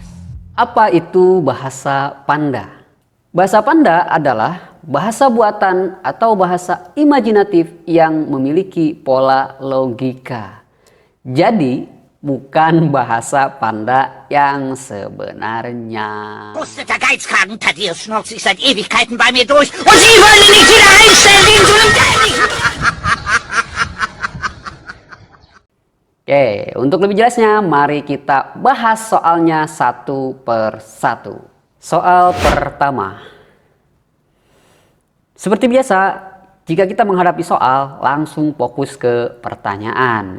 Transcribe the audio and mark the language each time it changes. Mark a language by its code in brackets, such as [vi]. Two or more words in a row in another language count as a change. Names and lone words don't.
[id] Apa itu bahasa Panda? Bahasa Panda adalah bahasa buatan atau bahasa imajinatif yang memiliki pola logika. Jadi, bukan bahasa Panda yang sebenarnya. [de] Der Geizkragen Thaddeus schnauzt sich seit Ewigkeiten bei mir durch und Sie wollen ihn nicht wieder einstellen wegen so einem dämlichen... [id] Oke, untuk lebih jelasnya, mari kita bahas soalnya satu per satu. Soal pertama. Seperti biasa, jika kita menghadapi soal, langsung fokus ke pertanyaan.